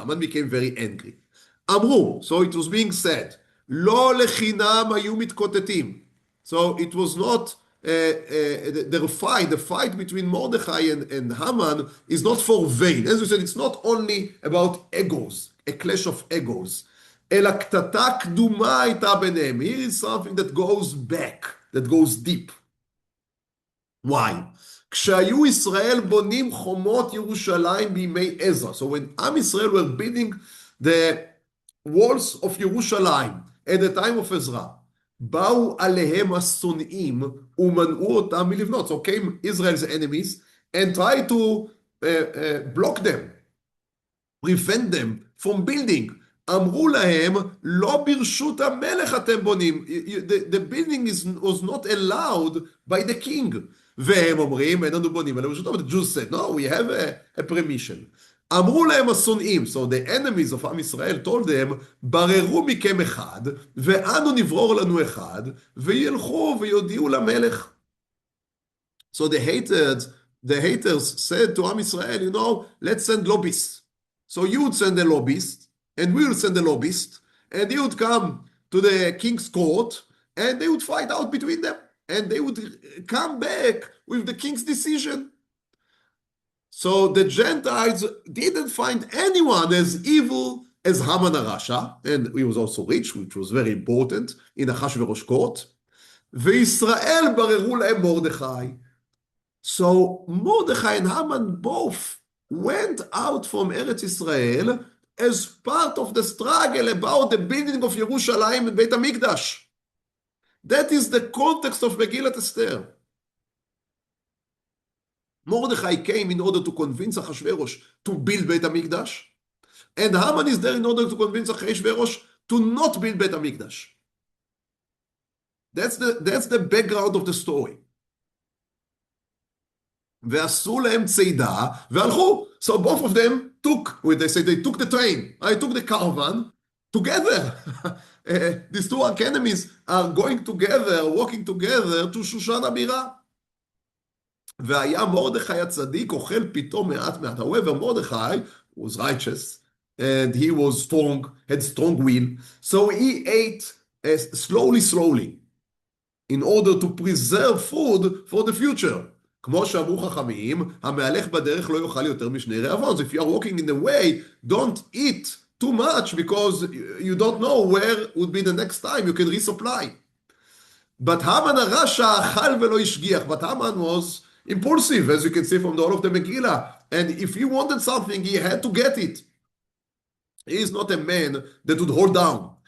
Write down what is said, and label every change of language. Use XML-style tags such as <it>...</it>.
<en>Haman became very angry.</en> <he>אמרו,</he> <en>so it was being said,</en> <he>לא לחינם היו מתקוטטים.</he> <en>So it was not, the fight between Mordechai and Haman is not for vain. As we said, it's not only about egos, a clash of egos.</en> <he>אלא קטטה קדומה הייתה ביניהם.</he> <en>Here is something that goes back, that goes deep. Why?</en> <he>כשהיו ישראל בונים חומות ירושלים בימי עזרא.</he> <en>So when Am Israel were building the walls of Yerushalayim at the time of Ezra,</en> <he>באו עליהם השונאים ומנעו אותם מלבנות.</he> <en>So came Israel's enemies and tried to block them, prevent them from building.</en> <he>אמרו להם, לא ברשות המלך אתם בונים.</he> <en>The building was not allowed by the king.</en> <he>והם אומרים, אין לנו בונים, אלא ברשותו.</he> <en>The Jews said, no, we have a permission.</en> <he>אמרו להם השונאים,</he> <en>so the enemies of</en> <he>עם ישראל</he> <en>told them,</en> <he>בררו מכם אחד, ואנו נברור לנו אחד, וילכו ויודיעו למלך.</he> <en>So the haters said to עם ישראל, let's send lobbyists. So you would send a lobbyist, and we will send a lobbyist, and he would come to the king's court, and they would fight out between them, and they would come back with the king's decision. So the Gentiles didn't find anyone as evil as Haman HaRasha, and he was also rich, which was very important, in Achashverosh court.</en> <he>וישראל בררו להם Mordechai.</he> <en>So Mordechai and Haman both went out from Eretz Israel as part of the struggle about the building of Yerushalayim and Beit HaMikdash. That is the context of Megillat Esther. Mordechai came in order to convince Achashverosh to build Beit HaMikdash, and Haman is there in order to convince Achashverosh to not build Beit HaMikdash. That's the background of the story.</en> <he>ועשו להם צידה והלכו.</he> <en>So both of them took the train. I took the caravan together. These two enemies are going together, walking together to Shushan הבירה.</en> <he>והיה מרדכי הצדיק אוכל פתאום מעט.</he> <en>However, Mordechai was righteous and he was strong, had strong will. So he ate slowly in order to preserve food for the future.</en> <he>כמו שאמרו חכמים, המהלך בדרך לא יאכל יותר משני רעבון.</he> <en>So if you are walking in the way, don't eat too much because you don't know where would be the next time you can resupply. But Haman HaRasha</en> <he>אכל ולא השגיח.</he> <en>But Haman was impulsive, as you can see from the whole of the Megillah. And if he wanted something, he had to get it. He is not a man that would hold down.</en>